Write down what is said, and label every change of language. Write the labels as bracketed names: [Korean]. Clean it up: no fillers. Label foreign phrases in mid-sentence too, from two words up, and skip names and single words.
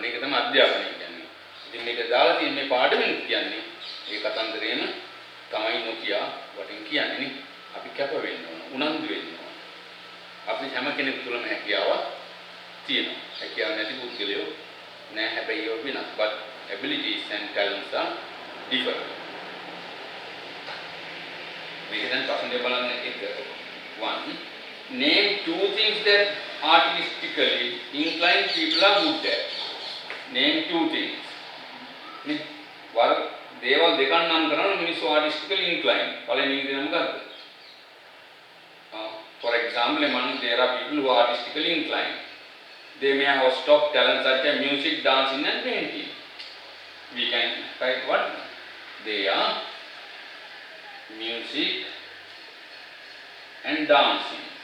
[Sinhala] මේක තමයි අධ්‍යාපනය කියන්නේ. ඉතින් මේක දාලා තියෙන මේ පාඩමෙන් කියන්නේ ඒ කතන්දරේම තමයි නොකිය වටින් කියන්නේ නේ. අපි කැප වෙන්න ඕන, උනන්දු වෙන්න ඕන. අපි හැම කෙනෙක් තුළම හැකියාවක් තියෙනවා. හැකියාව නැති පුද්ගලයෝ නෑ හැබැයි ඒව වෙනස්. [English] But abilities and talents are different. [Sinhala] මේක දැන් පස්සෙන් බලන්න එක [English] one name two things that artistically inclined people are good at. Name two things. [Sinhala] මේ වර දේවල් දෙකක් නම් කරන මිනිස්සු [English] artistically inclined. [Sinhala] පළවෙනි දේ මොකක්ද? [English] For example, among there are people who are artistically inclined. They may have stock talents such as music, dancing and painting. We can write what? They are music and dancing.